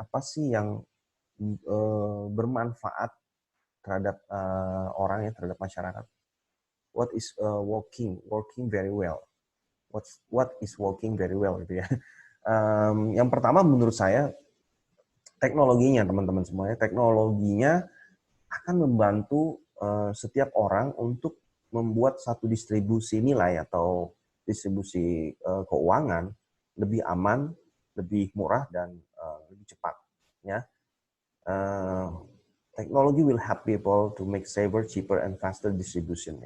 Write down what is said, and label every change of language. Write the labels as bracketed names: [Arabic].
[Indonesian] Apa sih yang bermanfaat terhadap orang ya, terhadap masyarakat? [English] What is working very well? What is working very well gitu ya? [Indonesian] Yang pertama menurut saya teknologinya, teman-teman semuanya, teknologinya akan membantu setiap orang untuk membuat satu distribusi nilai atau distribusi keuangan lebih aman, lebih murah, dan lebih cepat. [English] Ya, teknologi will help people to make safer, cheaper, and faster distribution.